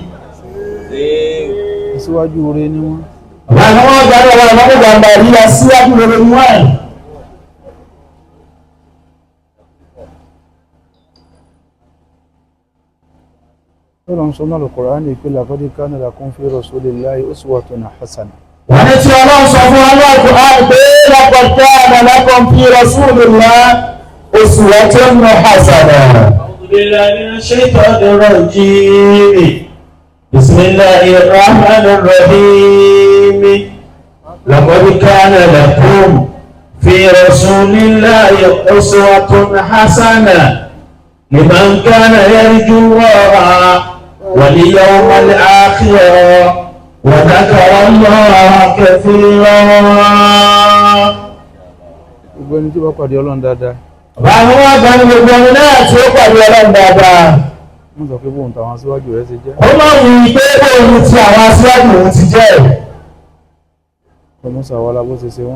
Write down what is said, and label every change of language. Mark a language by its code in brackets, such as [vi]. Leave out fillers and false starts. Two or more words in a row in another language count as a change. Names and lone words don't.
[yo] síwájú oore ni wọ́n. bàbá ìmáàmù àgbà ní ọba ìmáàmù Gàmbàrí ya síwájú oore ni wọ́n. Ọlọ́run sọ náà Al-Qur'ani pé [ar] لقد كان لكم في رسول الله أسوة حسنة. [yo] wọ́n ní tí ọlọ́run sọ fún wọn náà Al-Qur'an pé [ar] لقد كان لكم في رسول الله أسوة حسنة. أعوذ بالله من الشيطان الرجيم. بسم الله الرحمن الرحيم. لقد كان لكم في رسول الله أسوة حسنة لمن كان يرجو الله واليوم الآخر وذكر الله كثيرا. [yo] gbogbo ẹni tí wọ́n pàdé Ọlọ́run dáadáa. báwo wá gba ní gbogbo ẹni náà tí ó pàdé Ọlọ́run dáadáa. wọ́n sọ pé bóun tàwọn aṣíwájú rẹ̀ ṣe jẹ́. ó máa ń wí pé bóun ti àwọn aṣíwájú òun ti jẹ́. ọmọ sàwọ́lá bó ṣe ṣe wọ́n.